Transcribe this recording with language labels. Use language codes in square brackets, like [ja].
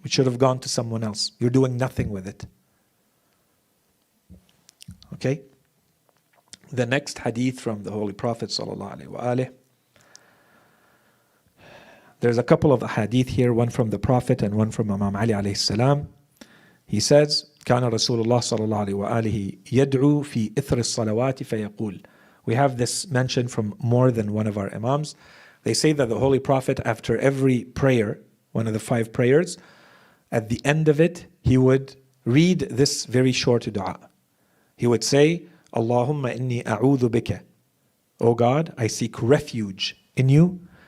[en] It should have gone to someone else. You're doing nothing with it. Okay? The next hadith from the Holy Prophet ﷺ. There's a couple of hadith here, one from the Prophet and one from Imam Ali alayhi salam. He says, [ar] كان رسول الله صلى الله عليه وآله يدعو في إثر الصلوات فيقول. [en] We have this mentioned from more than one of our Imams. They say that the Holy Prophet, after every prayer, one of the 5 prayers, at the end of it, he would read this very short dua. He would say, [ar] Allahumma inni a'udhu bika. [en] O God, I seek refuge in you.